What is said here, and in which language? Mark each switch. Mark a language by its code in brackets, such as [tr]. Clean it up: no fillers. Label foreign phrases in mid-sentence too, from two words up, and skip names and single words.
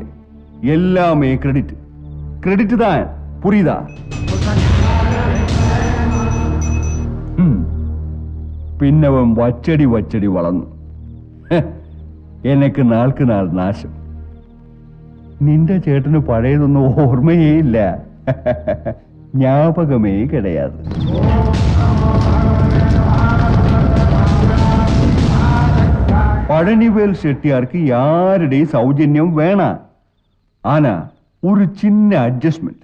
[ta] எல்லாமே கிரெடிட் தான். புரியுதா? [ml] പിന്നവൻ വച്ചടി വളർന്നു. [ta] எனக்கு நாளுக்கு நாள் நாசம். [ml] നിന്റെ ചേട്ടന് പഴയതൊന്നും ഓർമ്മയേ ഇല്ല. [ta] ஞாபகமே கிடையாது. பழனிவேல் செட்டியாருக்கு யாருடைய சௌஜன்யம் வேணாம். ஆனா ஒரு சின்ன அட்ஜஸ்ட்மெண்ட்.